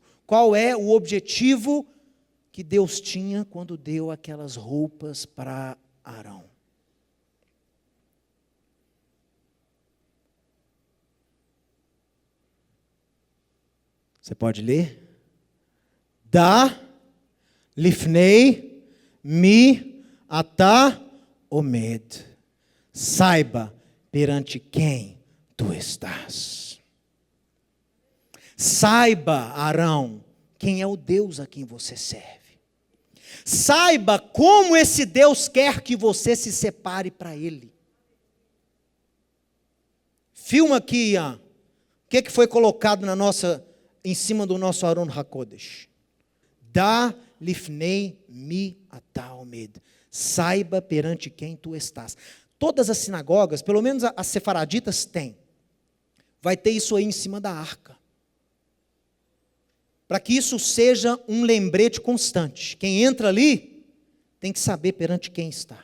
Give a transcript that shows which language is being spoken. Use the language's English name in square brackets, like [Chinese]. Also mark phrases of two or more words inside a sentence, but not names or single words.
[Portuguese] Qual é o objetivo que Deus tinha quando deu aquelas roupas para Arão? Você pode ler? [Hebrew] דע לפני מי אתה עומד. [Portuguese] Saiba perante quem tu estás. Saiba, Arão, quem é o Deus a quem você serve. Saiba como esse Deus quer que você se separe para Ele. Filma aqui, o que foi colocado em cima do nosso [Hebrew] ארון הקודש. דע לפני מי אתה עומד. [Portuguese] Saiba perante quem tu estás. Todas as sinagogas, pelo menos as sefaraditas têm, vai ter isso aí em cima da arca. Para que isso seja um lembrete constante. Quem entra ali tem que saber perante quem está.